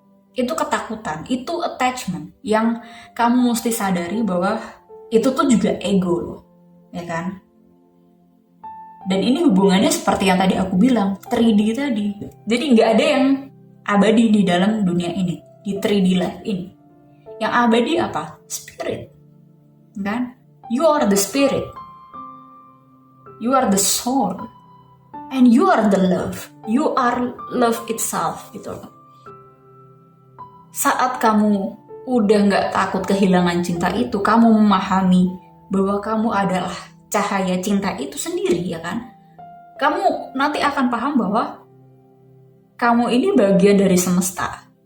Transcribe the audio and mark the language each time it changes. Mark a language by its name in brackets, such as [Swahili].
[Indonesian] Itu ketakutan, itu attachment yang kamu mesti sadari bahwa itu tuh juga ego loh, ya kan? Dan ini hubungannya seperti yang tadi aku bilang, 3D tadi. Jadi nggak ada yang abadi di dalam dunia ini, di 3D life ini. Yang abadi apa? Spirit, kan? [English] You are the spirit, you are the soul, and you are the love. You are love itself [Indonesian] gitu loh. Saat kamu udah gak takut kehilangan cinta itu, kamu memahami bahwa kamu adalah cahaya cinta itu sendiri ya kan, kamu nanti akan paham bahwa kamu ini bagian dari semesta.